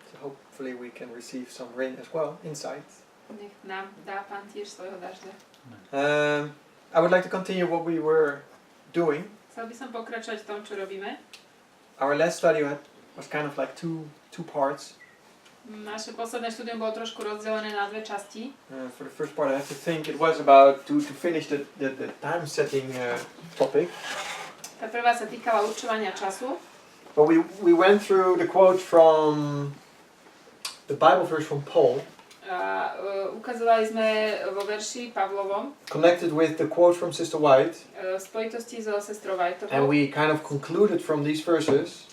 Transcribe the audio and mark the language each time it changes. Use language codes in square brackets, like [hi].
[en] so hopefully we can receive some rain as well inside. [sk] Nech nám dá Pán tiež svojho dažďa. [en] I would like to continue what we were doing. [sk] Chcel by som pokračovať v tom, čo robíme. [en] Our last study was kind of like two parts. [sk] Naše posledné štúdium bolo trošku rozdelené na dve časti. [en] For the first part I have to think it was about to finish the time setting topic. [sk] Tá prvá sa týkala určovania času. [en] But we went through the quote from the Bible verse from Paul. [sk] Ukazovali sme vo verši Pavlovom. [en] Connected with the quote from Sister White. [sk] V spojitosti so sestrou Whiteovou. [en] And we kind of concluded from these verses.